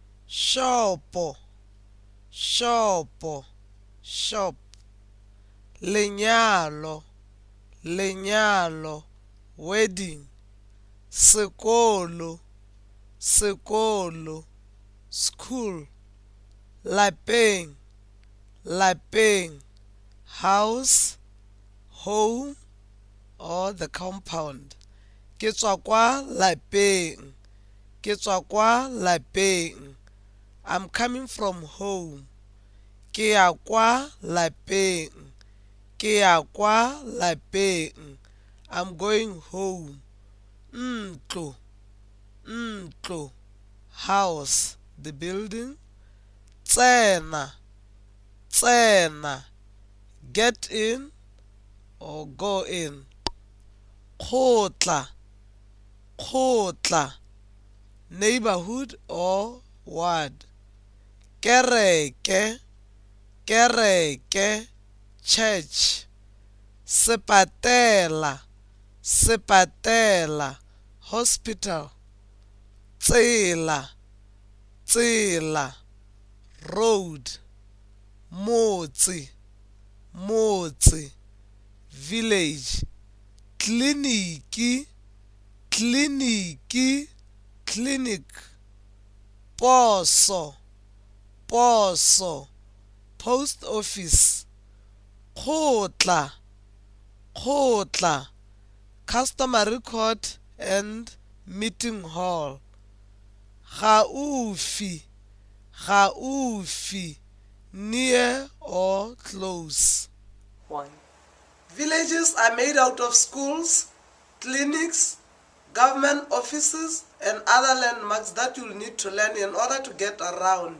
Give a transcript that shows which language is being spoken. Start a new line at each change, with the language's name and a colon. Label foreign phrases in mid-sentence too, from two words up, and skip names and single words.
Tswana: shopo, shopo, shop. Lenyalo, lenyalo, wedding. Sekolo, sekolo, school. Lapeng, lapeng,
English: house, home, or the compound.
Tswana: Ke tswa kwa lapeng, ke tswa kwa lapeng.
English: I'm coming from home.
Tswana: Ke ya kwa lapeng, ke ya kwa lapeng.
English: I'm going home.
Tswana: Ntlo, ntlo,
English: house, the building.
Tswana: Tsena, tsena,
English: get in or go in.
Tswana: Kgotla, kgotla,
English: neighborhood or ward.
Tswana: Kereke, kereke, church. Sepatela, sepatela, hospital. Tsela, tsela, road. Motse, motse, village. Kliniki, kliniki, clinic. Poso, poso, post office. Kgotla, kgotla,
English: customary court and meeting hall.
Tswana: Gaufi, gaufi,
English: near or close. 1. Villages are made out of schools, clinics, government offices, and other landmarks that you'll need to learn in order to get around.